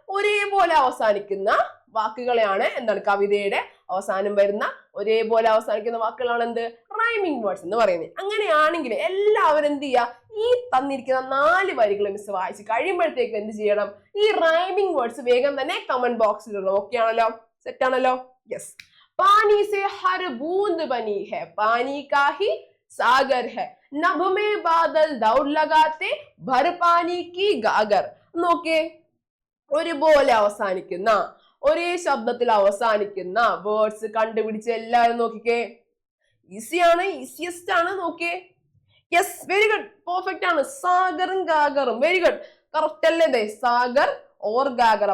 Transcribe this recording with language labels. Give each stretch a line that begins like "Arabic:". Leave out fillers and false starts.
Malayalam: ഒരേപോലെ അവസാനിക്കുന്ന വാക്കുകളെയാണ് എന്താണ് കവിതയുടെ അവസാനം വരുന്ന ഒരേപോലെ അവസാനിക്കുന്ന വാക്കുകളാണ് എന്ത്? റൈമിംഗ് വേർഡ്സ് എന്ന് പറയുന്നത്. അങ്ങനെയാണെങ്കിൽ എല്ലാവരും എന്ത് ചെയ്യുക? ഈ തന്നിരിക്കുന്ന 4 വരികൾ മിസ് വായിച്ച് കഴിയുമ്പോഴത്തേക്ക് എന്ത് ചെയ്യണം? ഈ റൈമിംഗ് വേർഡ്സ് വേഗം തന്നെ കമന്റ് ബോക്സിൽ ഇടണം. ഓക്കെ ആണല്ലോ? സെറ്റ് ആണല്ലോ? യെസ്.
Hindi: पानी से हर बूंद बनी है, पानी का ही सागर है, नभ में बादल दौड़ लगाते भर पानी की गागर.
Malayalam: നോക്കേ, ഒരുപോലെ അവസാനിക്കുന്ന ഒരേ ശബ്ദത്തിൽ അവസാനിക്കുന്ന വേർഡ്സ് കണ്ടുപിടിച്ച് എല്ലാവരും നോക്കിക്കേ. ഈസിയാണ്, ഈസിയസ്റ്റ് ആണ്. നോക്കിയേ, യെസ്, വെരി ഗുഡ്, പെർഫെക്റ്റ് ആണ്. സാഗറും ഗാഗറും, വെരി ഗുഡ്, കറക്റ്റ് അല്ലേ?
Hindi: സാഗർ ഓർ ഗാഗർ.